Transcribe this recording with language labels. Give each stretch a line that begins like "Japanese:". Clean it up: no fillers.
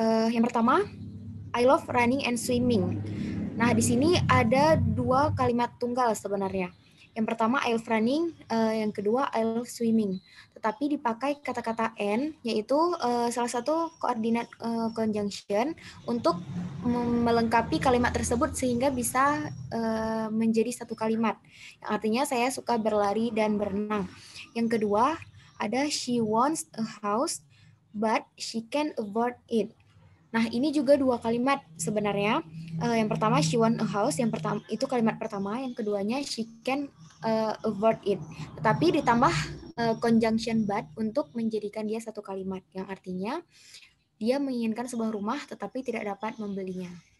Indonesian: Yang pertama,
English: I love running and swimming.
Indonesian: Nah, di sini ada dua kalimat tunggal sebenarnya. Yang pertama
English: I love running,
Indonesian: yang kedua
English: I love swimming.
Indonesian: Tetapi dipakai kata-kata and, yaitu salah satu koordinat conjunction untuk melengkapi kalimat tersebut sehingga bisa menjadi satu kalimat. Yang artinya saya suka berlari dan berenang. Yang kedua ada
English: she wants a house but she can't afford it.
Indonesian: Nah, ini juga dua kalimat sebenarnya. Yang pertama
English: she want a house,
Indonesian: yang pertama itu kalimat pertama, yang keduanya
English: she can afford it.
Indonesian: Tetapi ditambah conjunction but untuk menjadikan dia satu kalimat yang artinya dia menginginkan sebuah rumah tetapi tidak dapat membelinya.